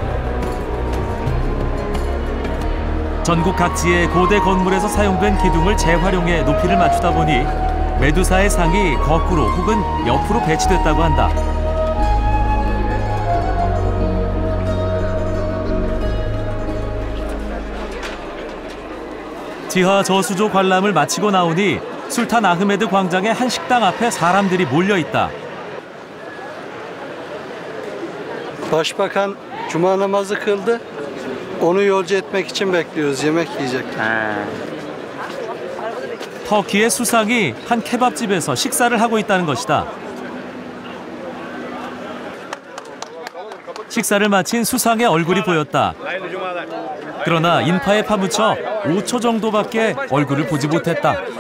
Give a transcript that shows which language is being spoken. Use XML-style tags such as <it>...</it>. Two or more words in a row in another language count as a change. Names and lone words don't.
<ko>전국 각지의 고대 건물에서 사용된 기둥을 재활용해 높이를 맞추다 보니 메두사의 상이 거꾸로 혹은 옆으로 배치됐다고 한다. 지하 저수조 관람을 마치고 나오니 술탄 아흐메드 광장의 한 식당 앞에 사람들이 몰려 있다.</ko> <tr>Başbakan cuma namazı kıldı. Onu yolcu etmek için bekliyoruz. Yemek yiyecek.</tr> <ko>터키의 수상이 한 케밥집에서 식사를 하고 있다는 것이다. 식사를 마친 수상의 얼굴이 보였다. 그러나 인파에 파묻혀 5초 정도밖에 얼굴을 보지 못했다.</ko>